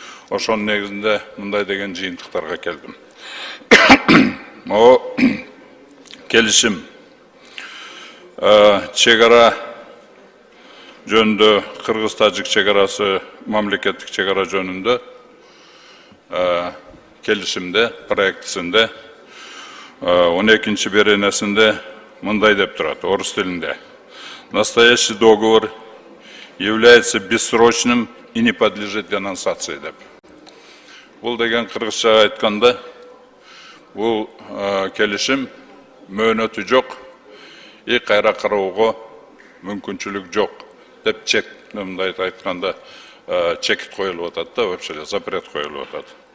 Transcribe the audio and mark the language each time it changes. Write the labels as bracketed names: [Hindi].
[Kyrgyz] Ошонун негизинде мындай деген жыйынтыктарга келдим. Могу келишим чегара жөнүндө, Кыргыз-Тажик чегарасы мамлекеттик чегара жөнүндө келишимде, проектисинде 12-чи беренесинде мындай деп турат, орус тилинде. [Russian] Настоящий договор является бессрочным и не подлежит денонсации деп. [Kyrgyz] Бул деген кыргызча айтканда, бул келишим мөөнөтү жок, и кайра кароого мүмкүнчүлүк жок деп мындай айтканда чекит коюлуп атат да, [Russian] вообще запрет [Kyrgyz] коюлуп атат.